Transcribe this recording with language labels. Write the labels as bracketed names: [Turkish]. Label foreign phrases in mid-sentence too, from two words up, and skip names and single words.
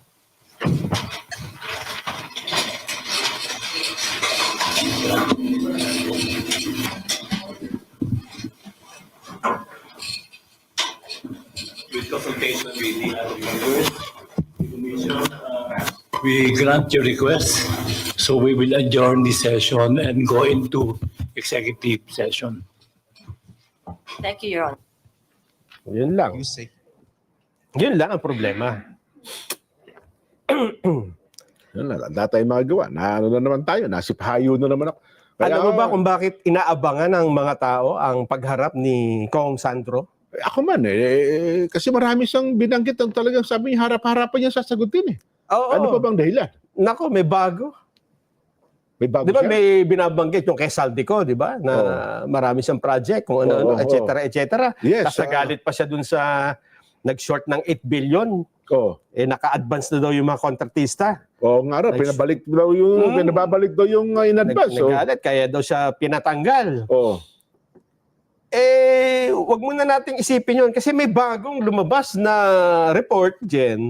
[English] With consultation with the Commission, we grant your request, so we will adjourn the session and go into executive session. Thank you, Your Honor. [Filipino] Yun lang. [English] You say. [Filipino] Yun lang ang problema. Yun lang. Wala tayong magagawa. Na naman tayo. Nasipahayo na naman ako. Alam mo ba kung bakit inaabangan ng mga tao ang pagharap ni Kong Sandro? Ako man kasi marami siyang binanggit ang talagang sabi niya, harap-harapan niya sasagutin eh. Oo. Ano pa bang dahilan? Nako, may bago. May bago Di ba siya? may binabanggit yung kay Saldico, di ba? Na marami siyang project, kung ano-ano, [English] et cetera, et cetera. [Filipino] Yes, Tapos nagalit pa siya dun sa nag-short ng 8 billion. Oh. Naka-advance na daw yung mga kontratista. Oo nga raw, pinababalik daw yung in advance. Nagalit, kaya daw siya pinatanggal. Oh. Wag muna nating isipin yun kasi may bagong lumabas na report, Jen.